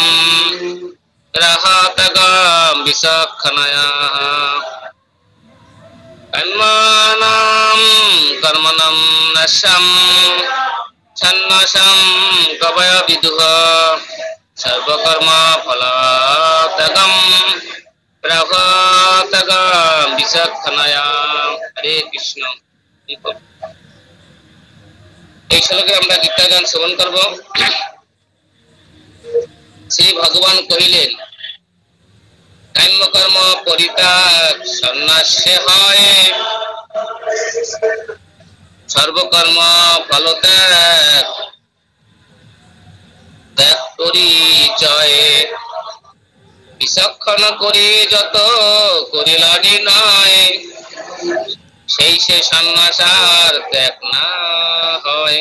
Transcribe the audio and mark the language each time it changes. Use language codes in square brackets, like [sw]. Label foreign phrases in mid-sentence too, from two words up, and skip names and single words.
[sa] গ্রহত্যাগম বিচক্ষণাঃ কাম্যনাম কর্মণাম ন্যাস্যাম সন্ন্যাসম কবয় বিদুঃ সর্বকর্ম ফলত্যাগম গ্রহত্যাগম বিচক্ষণাঃ। হরে কৃষ্ণ। [bn] এই শ্লোকে আমরা গীতাগান শ্রবণ করব। শ্রী ভগবান কহিলেন, কাম্যকর্ম পরিত্যাগ সন্ন্যাসে হয়, সর্বকর্ম ফলত্যাগ ত্যাগ পরিচয়, বিচক্ষণ করি যত করিলানি নয়, সেই সে সন্ন্যাস আর ত্যাগ না হয়।